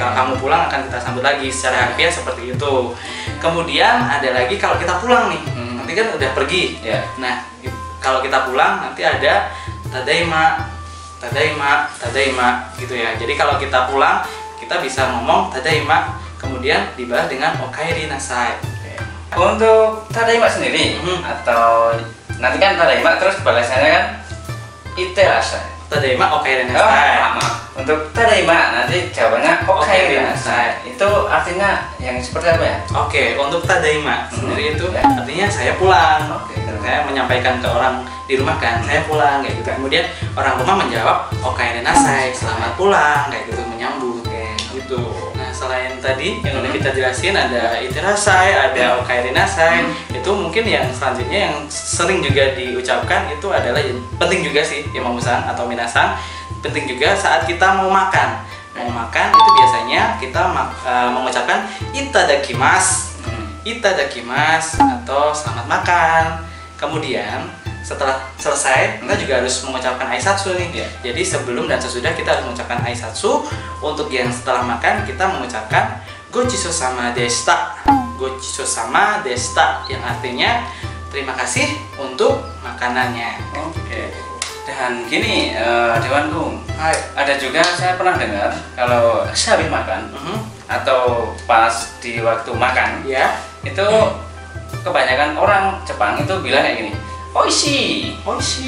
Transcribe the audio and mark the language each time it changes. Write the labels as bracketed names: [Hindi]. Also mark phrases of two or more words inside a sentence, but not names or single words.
[Indonesian] Kalau kamu pulang akan kita sambut lagi secara harfiah seperti itu. Kemudian ada lagi kalau kita pulang nih, nanti kan udah pergi. Nah, kalau kita pulang nanti ada [Japanese] ただいま、ただいま、ただいま [Indonesian] gitu ya. Jadi kalau kita pulang kita bisa ngomong tadaima, kemudian dibalas dengan [Japanese] おかえりなさい. [Indonesian] Untuk tadaima sendiri atau nanti kan tadaima terus balasannya kan iterasai. [Japanese] ただいま おかえりなさい. [Indonesian] Untuk tadaima nanti jawabannya [Japanese] おかえりなさい. [Indonesian] Itu artinya yang seperti apa ya? Oke, untuk tadaima sendiri itu artinya saya pulang. Saya menyampaikan ke orang di rumah kan, saya pulang kayak gitu. Kemudian orang rumah menjawab [Japanese] おかえりなさい, [Indonesian] selamat pulang kayak gitu, menyambut gitu. Nah, selain tadi yang udah kita jelasin ada iterasai, ada [Japanese] おかえりなさい, [Indonesian] itu mungkin yang selanjutnya yang sering juga diucapkan itu adalah yang penting juga sih Imamu-san atau minasan, penting juga saat kita mau makan. Mau makan itu biasanya kita mengucapkan [Japanese] いただきます、いただきます [Indonesian] atau selamat makan. Kemudian setelah selesai kita juga harus mengucapkan aisatsu nih. Jadi sebelum dan sesudah kita harus mengucapkan aisatsu. Untuk yang setelah makan kita mengucapkan [Japanese] ごちそうさまでした、ごちそうさまでした, [Indonesian] yang artinya terima kasih untuk makanannya. Dan gini Dewanku, ada juga saya pernah dengar kalau sehabis makan atau pas di waktu makan itu kebanyakan orang Jepang itu bilang kayak gini, [Japanese] おいしい、おいしい.